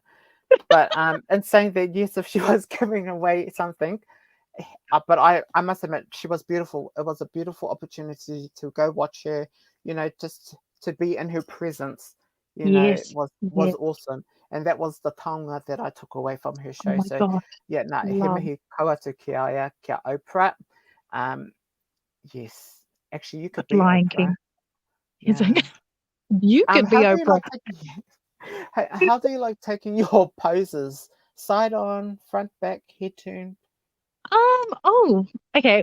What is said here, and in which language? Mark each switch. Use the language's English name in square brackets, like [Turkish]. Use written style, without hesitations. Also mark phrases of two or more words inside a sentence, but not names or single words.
[English] But in saying that, yes, if she was giving away something, but I must admit, she was beautiful. It was a beautiful opportunity to go watch her, you know, just to be in her presence, you know, was awesome. And that was the taonga that I took away from her show. Oh my so, gosh. yeah, no, [Māori] he mihi kaua kia ia, kia Oprah. [English] Yes, actually, you could be Lion Oprah. King. Yeah. You could be Oprah. How do you like taking your poses? Side on, front, back, head turn? Oh, okay.